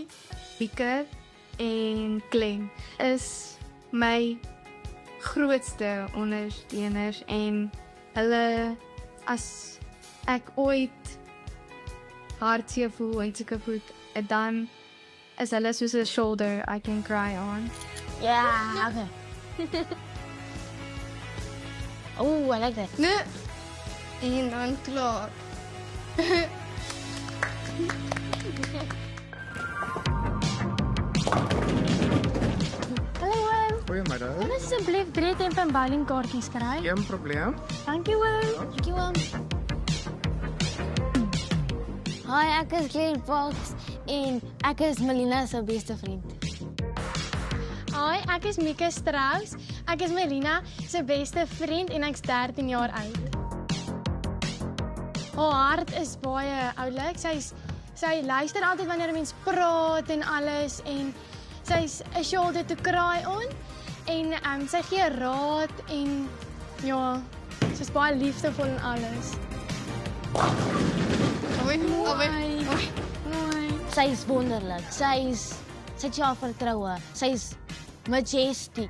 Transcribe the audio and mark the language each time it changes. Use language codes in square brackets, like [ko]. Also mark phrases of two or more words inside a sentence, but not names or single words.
[af] Pieker en Klem is my grootste ondersteuners en hulle as ek ooit hartseer voel en sulke voet, dan is hulle soos 'n [en] shoulder I can cry on. Ja, okay. Oh, I like that. [af] Nee. En dan klaar. Hallo Willem. Goeiemiddag. Kan asseblief 3 temp en bowling kaartjies kry? Geen probleem. Dankie Willem. Dankie Willem. Hi, ek is Claire Fox en ek is Melina se beste vriend. Hi, ek is Mika Strauss. Ek is Melina se beste vriend en ek's 13 jaar oud. Haar hart is baie oulik. Sy luister altyd wanneer mense praat en alles en sy's 'n [en] shoulder to cry on [af] en sy gee raad en ja, sy's baie liefdevol en alles. Sy is wonderlik. Sy het selfvertroue. Sy is majestic.